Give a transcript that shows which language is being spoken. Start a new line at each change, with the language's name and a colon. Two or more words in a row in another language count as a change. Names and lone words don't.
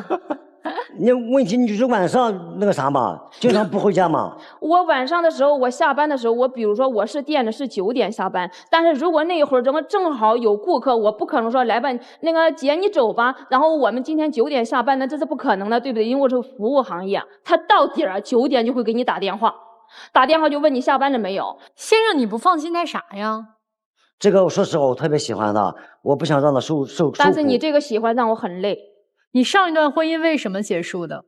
Chinese: 那問題你就是晚上那個啥嘛，經常不回家嘛。我晚上的時候，我下班的時候，我比如說我是店的是9點下班，但是如果那會兒正好有顧客，我不可能說來吧，那個姐你走吧，然後我們今天9點下班，那這是不可能的，對不對？因為我是服務行業，他到點兒9點就會給你打電話就問你下班了沒有。先生，你不放心他啥呀？這個我說實話，我特別喜歡他，我不想讓他受苦。但是你這個喜歡讓我很累。你上一段婚姻為什麼結束的？